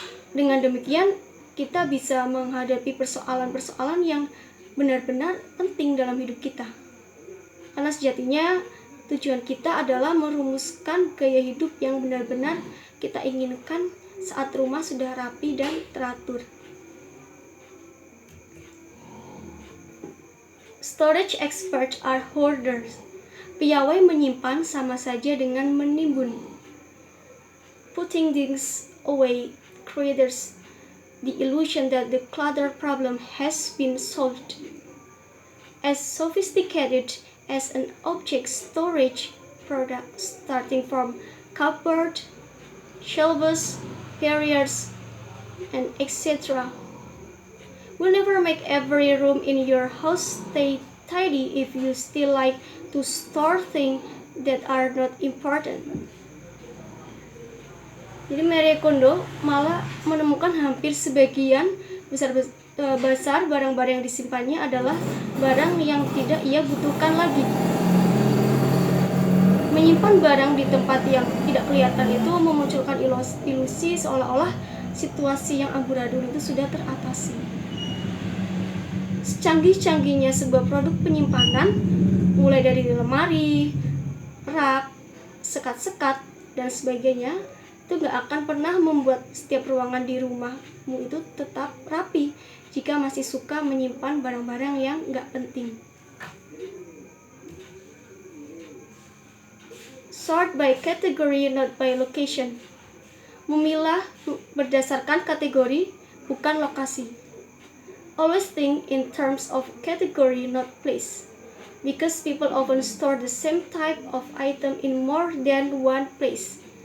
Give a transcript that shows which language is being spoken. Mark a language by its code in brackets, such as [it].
[id] Dengan demikian, kita bisa menghadapi persoalan-persoalan yang benar-benar penting dalam hidup kita. Karena sejatinya tujuan kita adalah merumuskan gaya hidup yang benar-benar kita inginkan saat rumah sudah rapi dan teratur. [en] Storage experts are hoarders. [id] Piawai menyimpan sama saja dengan menimbun. [en] Putting things away creates the illusion that the clutter problem has been solved. As sophisticated as an object storage product, starting from cupboard, shelves, carriers, and etc., will never make every room in your house stay tidy if you still like to store things that are not important. [id] Jadi Marie Kondo malah menemukan hampir sebagian besar barang-barang yang disimpannya adalah barang yang tidak ia butuhkan lagi. Menyimpan barang di tempat yang tidak kelihatan itu memunculkan ilusi seolah-olah situasi yang amburadul itu sudah teratasi. Secanggih-canggihnya sebuah produk penyimpanan, mulai dari lemari, rak, sekat-sekat, dan sebagainya, itu gak akan pernah membuat setiap ruangan di rumahmu itu tetap rapi jika masih suka menyimpan barang-barang yang gak penting. [en] Sort by category, not by location. [id] Memilah berdasarkan kategori, bukan lokasi. [en] Always think in terms of category, not place. Because people often store the same type of item in more than one place.